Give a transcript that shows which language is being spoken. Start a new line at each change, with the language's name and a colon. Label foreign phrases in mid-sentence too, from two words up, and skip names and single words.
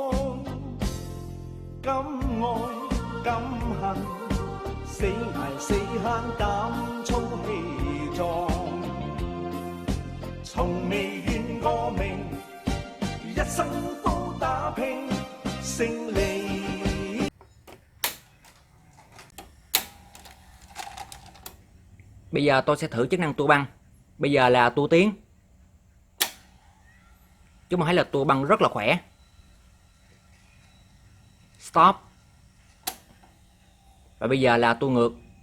Cantonese: 敢愛敢恨，死捱死慳膽粗氣壯，從未怨過命，一生都打拼勝利。
Vietnamese: Bây giờ tôi sẽ thử chức năng tua băng. Bây giờ là tua tiến. Chúng ta thấy là tua băng rất là khỏe. Stop. Và bây giờ là tua ngược.